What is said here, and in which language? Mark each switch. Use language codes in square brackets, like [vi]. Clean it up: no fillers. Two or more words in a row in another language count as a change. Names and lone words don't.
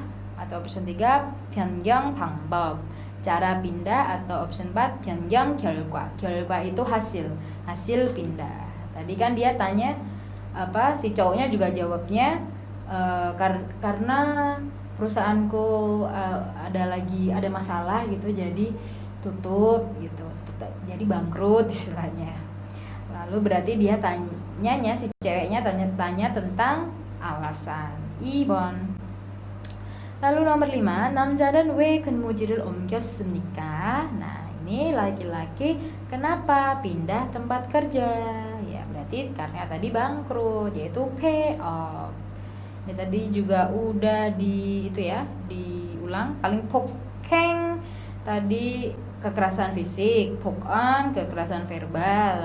[id] Atau option 3 [ko] 변경 방법. [id] Cara pindah. Atau option 4 [ko] 변경 결과. [id] 결과 itu hasil pindah. Tadi kan dia tanya si cowoknya juga jawabnya karena perusahaanku ada masalah gitu, jadi tutup gitu, jadi bangkrut istilahnya. Lalu berarti dia si ceweknya tanya tentang alasan. 2번. Lalu nomor 5, [ko] 남자는 왜 근무지를 옮겼습니까? [id] Nah, ini laki-laki kenapa pindah tempat kerja? Ya, berarti karena tadi bangkrut, yaitu 폐업. Ini tadi juga udah diulang. Paling 폭행 tadi kekerasan fisik, 폭언 kekerasan verbal.